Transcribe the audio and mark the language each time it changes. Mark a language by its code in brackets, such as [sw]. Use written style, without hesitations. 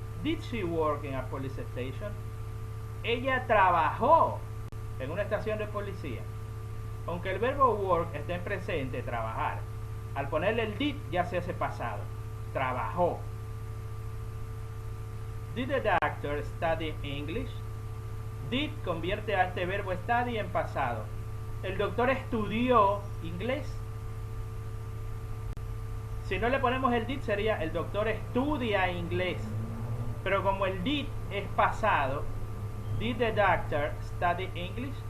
[en] Did she work in a police station? [es] Ella trabajó en una estación de policía. Aunque el verbo work esté en presente, trabajar, al ponerle el did ya se hace pasado. Trabajó. [en] Did the doctor study English? [es] Did convierte a este verbo study en pasado. El doctor estudió inglés. Si no le ponemos el did sería el doctor estudia inglés. Pero como el did es pasado, [en] did the doctor study English?